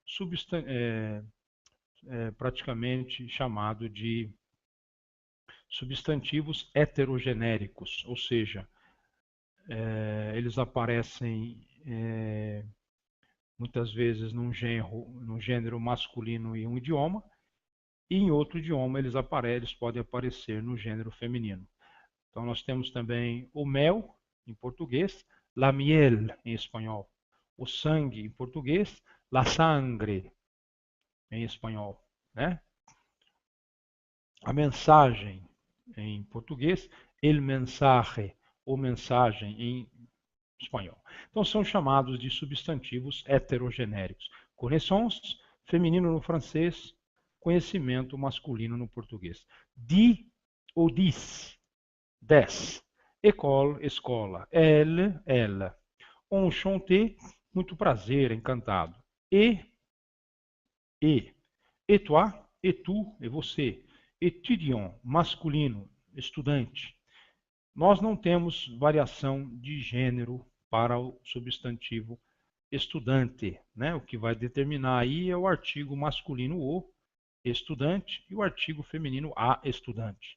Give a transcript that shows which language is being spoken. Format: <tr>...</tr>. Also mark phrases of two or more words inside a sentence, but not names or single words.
<pt>praticamente chamado de substantivos heterogenéricos, ou seja, eles aparecem muitas vezes num gênero masculino em um idioma, e em outro idioma eles podem aparecer no gênero feminino. Então nós temos também o mel, em português,</pt> <es>la miel,</es> <pt>em espanhol. O sangue, em português,</pt> <es>la sangre,</es> <pt>em espanhol. Né? A mensagem, em português,</pt> <es>el mensaje,</es> <pt>ou mensagem, em espanhol. Então são chamados de substantivos heterogenéricos. Connaissance, feminino no francês, conhecimento masculino no português.</pt> <fr>Di ou dis, 10. école, escola. Elle, ela.</fr> <pt>Enchanté, muito prazer, encantado. E.</pt> <fr>Et toi, et tu,</fr> <pt>e você. Étudiant, masculino, estudante. Nós não temos variação de gênero para o substantivo estudante, né? O que vai determinar aí é o artigo masculino o, estudante, e o artigo feminino a, estudante.</pt>